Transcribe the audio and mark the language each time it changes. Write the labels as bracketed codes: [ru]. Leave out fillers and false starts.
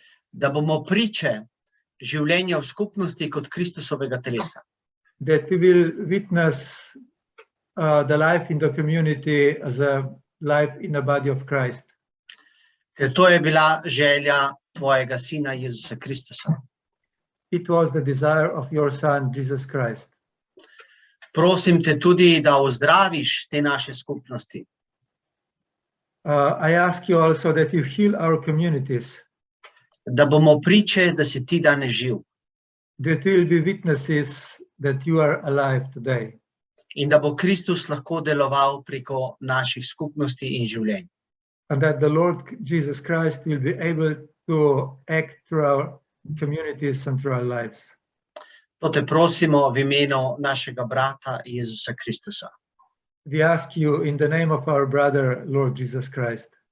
[sl] Da bomo priče življenja v skupnosti kot Kristusovega telesa. [en] That we will witness the life in the community as a life in the body of Christ. [sl] Ker to je bila želja tvojega Sina Jezusa Kristusa. [en] It was the desire of your Son, Jesus Christ. [sl] Prosim te tudi, da ozdraviš te naše skupnosti. [en] I ask you also that you heal our communities. [sl] Da bomo priče, da si ti danes živ. [en] That will be witnesses that you are alive today. [sl] In da bo Kristus lahko deloval preko naših skupnosti in življenj. [en] And that the Lord Jesus Christ will be able to act through our communities and through our lives. [sl] To te prosimo v imenu našega brata Jezusa Kristusa. [en] We ask you in the name of our brother, Lord Jesus Christ.